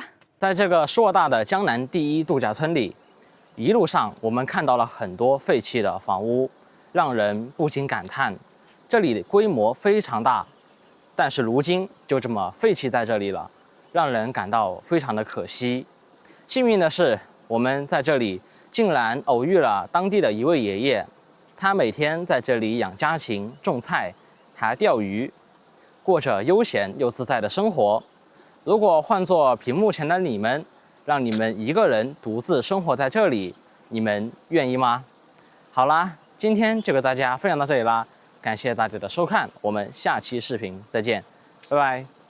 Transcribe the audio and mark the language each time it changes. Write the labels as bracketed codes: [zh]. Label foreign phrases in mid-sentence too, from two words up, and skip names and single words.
[zh] 在這個碩大的江南第一度假村裡，一路上我們看到了很多廢棄的房屋，讓人不禁感嘆，這裡的規模非常大，但是如今就這麼廢棄在這裡了，讓人感到非常的可惜。幸運的是，我們在這裡竟然偶遇了當地的一位爺爺，他每天在這裡養家禽、種菜，還釣魚，過着悠閒又自在的生活。如果換作屏幕前的你們，讓你們一個人獨自生活在這裡，你們願意嗎？好啦，今天就給大家分享到這裡啦，感謝大家的收看，我們下期視頻再見，拜拜。